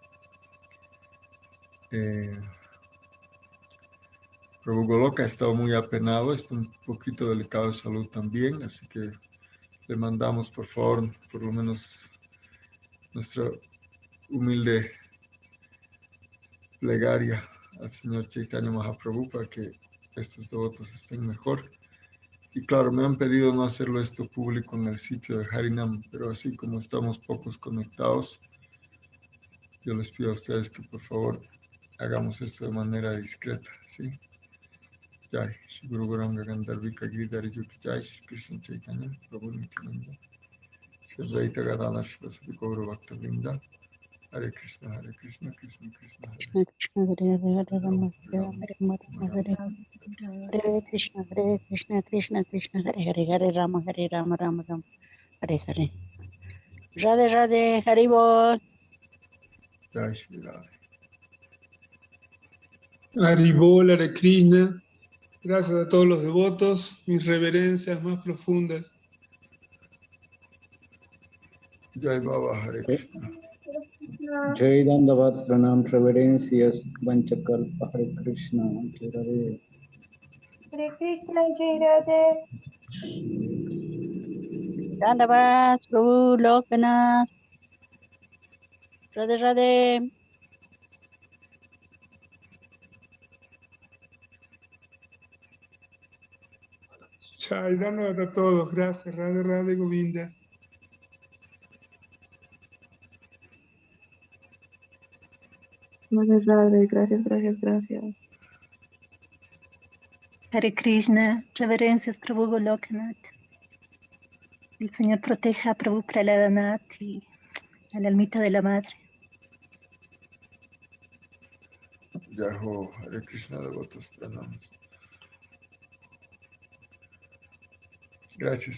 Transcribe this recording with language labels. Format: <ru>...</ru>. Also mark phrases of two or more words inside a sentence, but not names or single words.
<es>Prabhu Goloka ha estado muy apenado, está un poquito delicado de salud también, así que le mandamos, por favor, por lo menos nuestra humilde plegaria al señor</es> <sa>Chaitanya Mahaprabhu</sa> <es>para que estos devotos estén mejor. Y claro, me han pedido no hacerlo esto público en el sitio de Harinam, pero así como estamos pocos conectados, yo les pido a ustedes que por favor hagamos esto de manera discreta, ¿sí?</es> <sa>Jai, Shri Guru Gauranga Gandharvika Giridhari Yuki Jai, Shri Krishna Chaitanya, Prabhu Nityananda, Shri Advaita Gadadhar Shivasati Gaura Bhakta Vrinda, Hare Krishna, Krishna Krishna, Krishna Krishna Hare Hare Rama Hare Rama Rama Hare Hare Krishna Krishna Krishna Hare Hare Hare Rama Rama Hare Hare. Radhe Radhe Haribol. Jai Shri Radha. Haribol, Hare Krishna.</sa> <es>Gracias a todos los devotos, mis reverencias más profundas.</es> <sa>Jai Baba Hare Krishna. Jai Dandavat Pranam Reverencias Vanchakalpa Hare Krishna. Jai Radhe. Hare Krishna, Jai Radhe. Dandavad Prabhu Lokanath. Radhe Radhe. Chai,</sa> <es>dándoles a todos. Gracias,</es> <sa>Radhe Radhe Govinda. Radhe Radhe, gracias.</sa> <es>Hare Krishna, reverencias Prabhu Golokanath. El Señor proteja a Prabhu Praladanath y al almita de la madre.</es> <sa>Jai Ho, Hare Krishna,</sa> <es>devotos pranams. Gracias.</es>